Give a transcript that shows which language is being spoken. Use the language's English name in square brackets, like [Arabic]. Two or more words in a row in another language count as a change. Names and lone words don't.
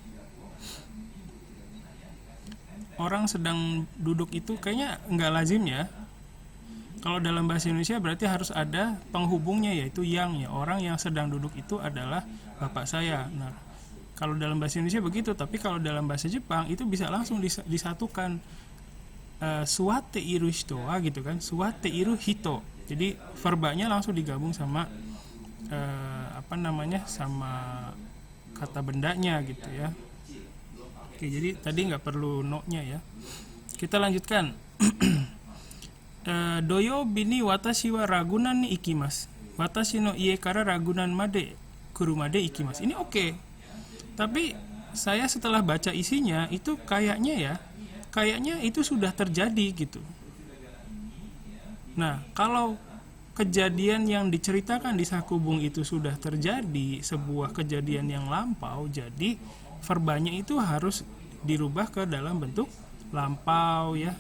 [Indonesian] Orang sedang duduk itu kayaknya nggak lazim ya. Kalau dalam bahasa Indonesia berarti harus ada penghubungnya, yaitu yang ya, orang yang sedang duduk itu adalah bapak saya. Nah, kalau dalam bahasa Indonesia begitu, tapi kalau dalam bahasa Jepang itu bisa langsung disatukan, [Japanese] 座っている人 [Indonesian] gitu kan, [Japanese] 座っている人. [Indonesian] Jadi verbanya langsung digabung sama sama kata bendanya gitu ya. Oke, jadi tadi nggak perlu no-nya ya. Kita lanjutkan. [Japanese] 土曜日に私はラグナンに行きます. 私の家からラグナンまで車で行きます. [Indonesian] Ini oke. Tapi saya setelah baca isinya itu kayaknya itu sudah terjadi gitu. Nah, kalau kejadian yang diceritakan di Sakubung itu sudah terjadi, sebuah kejadian yang lampau, jadi verbanya itu harus dirubah ke dalam bentuk lampau ya.